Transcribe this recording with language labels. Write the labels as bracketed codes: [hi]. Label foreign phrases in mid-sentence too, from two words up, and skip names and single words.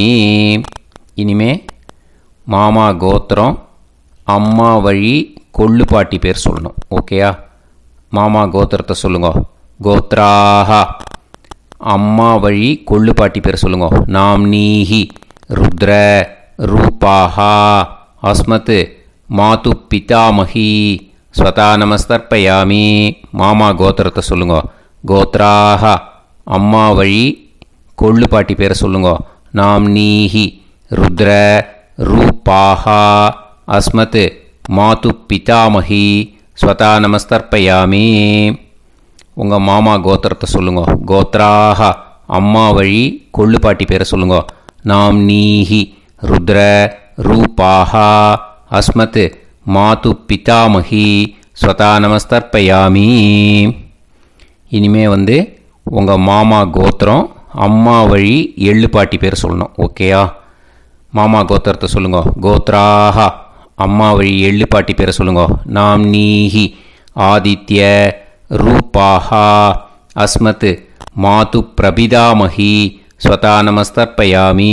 [ta] இனிமே மாமா கோத்திரம் அம்மா வழி கொள்ளு பாட்டி பேர் சொல்லணும். ஓகேயா? மாமா கோத்திரத்தை சொல்லுங்க. கோத்ராக அம்மா வழி கொள்ளு பாட்டி பேர் சொல்லுங்க. [sa] नाम् नीहि रुद्र रूपाः अस्मत् मातु पितामही स्वधा नमस्तर्पयामि. [ta] மாமா கோத்திரத்தை சொல்லுங்க. கோத்ராக அம்மா வழி கொள்ளு பாட்டி பேரை சொல்லுங்க. [sa] नाम् नीहि रुद्र रूपाः अस्मत् मातु पितामही स्वधा नमस्तर्पयामि. [ta] உங்கள் மாமா கோத்திரத்தை சொல்லுங்க. கோத்ராக அம்மா வழி கொள்ளு பாட்டி பேரை சொல்லுங்க. [sa] नाम् नीहि रुद्र रूपाः अस्मत् मातु पितामही स्वधा नमस्तर्पयामि. [ta] இனிமே உங்கள் மாமா கோத்திரம் அம்மா வழி எள்ளு பாட்டி பேர் சொல்லணும். ஓகேயா? மாமா கோத்திரத்தை சொல்லுங்க. கோத்ராஹா. அம்மா வழி எள்ளு பாட்டி பேரை சொல்லுங்க. [sa] नाम्नीहि आदित्य रूपाः अस्मत् मातु प्रपितामही स्वधा नमस्तर्पयामि.